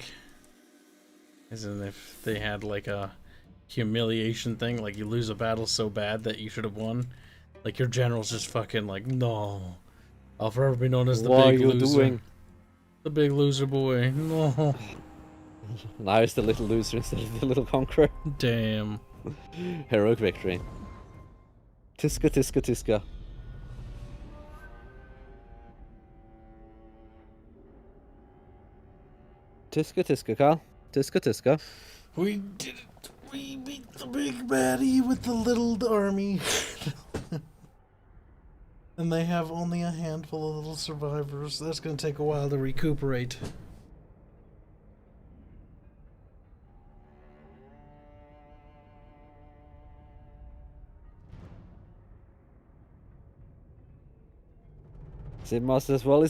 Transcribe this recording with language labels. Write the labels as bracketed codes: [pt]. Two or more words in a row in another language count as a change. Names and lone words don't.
[en] As in if they had like a humiliation thing, like you lose a battle so bad that you should have won. Like your general's just fucking like, no. I'll forever be known as the What big are you loser. doing? The big loser boy. No. Now it's the little loser instead of the little conqueror. Damn. Heroic victory. Tiska, tiska, tiska. Tiska, tiska, Kyle. Tiska, tiska. We did it. We beat the big baddie with the little army. And they have only a handful of little survivors. That's going to take a while to recuperate. Sqekmas as well.